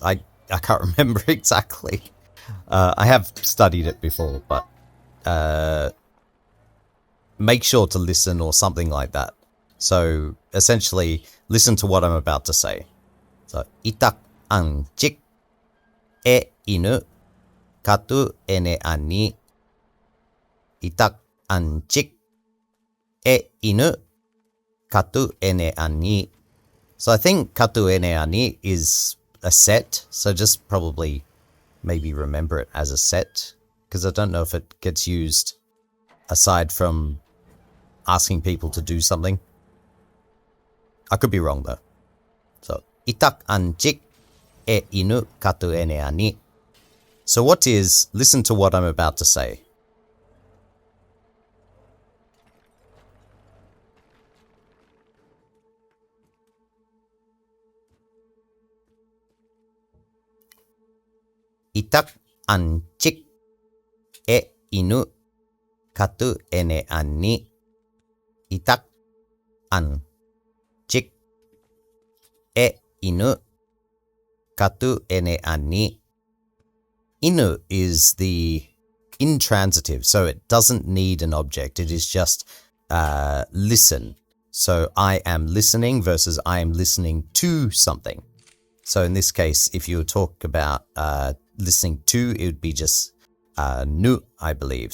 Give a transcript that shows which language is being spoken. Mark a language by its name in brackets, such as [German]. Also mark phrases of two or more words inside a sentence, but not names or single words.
[English] I can't remember exactly. I have studied it before, but make sure to listen or something like that. So essentially, listen to what I'm about to say. [Ainu] So, itak ang chik e inu katu ene ani. Itak ang chik e inu katu ene ani. [English] So I think [Ainu] katu ene ani [English] is a set. So just probably maybe remember it as a set, because I don't know if it gets used aside from asking people to do something. I could be wrong though. So [Ainu] itak ang chik e inu katu ene ani. [English] So what is, listen to what I'm about to say. [Ainu] Itak ang chik e inu katu ene ani. Itak ang chik e inu katu ene ani. [English] Inu is the intransitive, so it doesn't need an object. It is just listen. So I am listening versus I am listening to something. So in this case, if you talk about listening to, it would be just nu, I believe.